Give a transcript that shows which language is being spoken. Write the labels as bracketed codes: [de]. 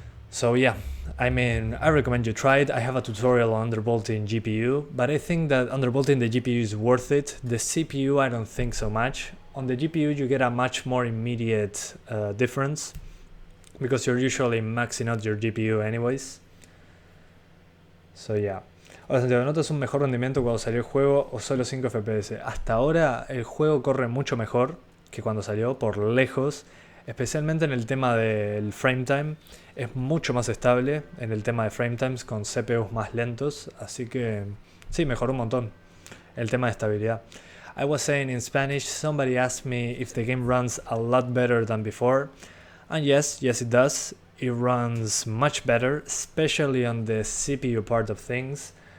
[en] So yeah, I mean, I recommend you try it. I have a tutorial on undervolting GPU, but I think that undervolting the GPU is worth it. The CPU, I don't think so much. On the GPU, you get a much more immediate difference because you're usually maxing out your GPU anyways. So yeah. [es] Ahora, Santiago, ¿notas un mejor rendimiento cuando salió el juego o solo 5 FPS? Hasta ahora el juego corre mucho mejor que cuando salió, por lejos, especialmente en el tema del frame time. Es mucho más estable en el tema de frame times con CPUs más lentos, así que sí, mejoró un montón el tema de estabilidad. [en] I was saying in Spanish, somebody asked me if the game runs a lot better than before, and yes it does. It runs much better, especially on the CPU part of things.